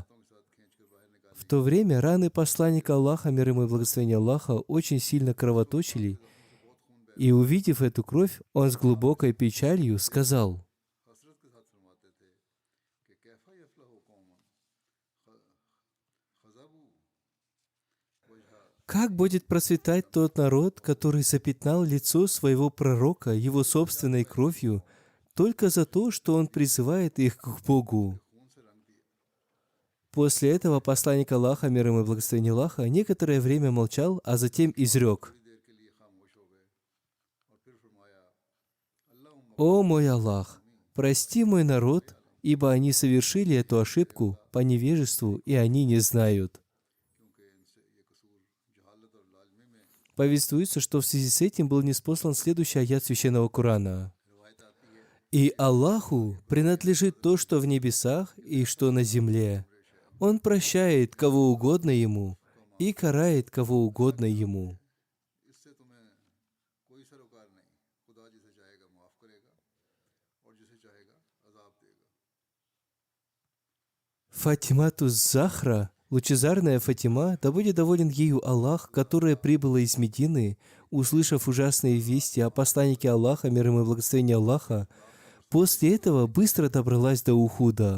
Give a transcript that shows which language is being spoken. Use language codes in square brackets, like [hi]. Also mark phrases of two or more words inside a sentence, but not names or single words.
[ru] В то время раны посланника Аллаха, мир ему и благословение Аллаха, очень сильно кровоточили, и, увидев эту кровь, он с глубокой печалью сказал: [ur] حسرت کے ساتھ فرماتے تھے کہ [ar] كيف يفلح قوما خضبوا وجه [ru] как будет процветать тот народ, который запятнал лицо своего пророка его собственной кровью только за то, что он призывает их к Богу. После этого посланник Аллаха, мир ему и благословение Аллаха, некоторое время молчал, а затем изрек: [ur] دیر کے لیے خاموش ہو گئے اور پھر فرمایا اللہم [ru] «О мой Аллах, прости мой народ, ибо они совершили эту ошибку по невежеству, и они не знают». [ur] کیونکہ ان سے یہ قصور جہالت اور لازمی میں [ru] Повествуется, что в связи с этим был ниспослан следующий аят Священного Корана. [ur] روایت آتی ہے [ru] «И Аллаху принадлежит то, что в небесах и что на земле. Он прощает, кого угодно Ему, и карает, кого угодно Ему». [ur] اس سے تمہیں کوئی سروکار نہیں خدا جسے چاہے گا معاف کرے گا اور جسے چاہے گا عذاب دے گا [ru] Фатимату Захра, лучезарная Фатима, да будет доволен ею Аллах, которая прибыла из Медины, услышав ужасные вести о посланнике Аллаха, мир ему и благословение Аллаха, после этого быстро добралась до Ухуда.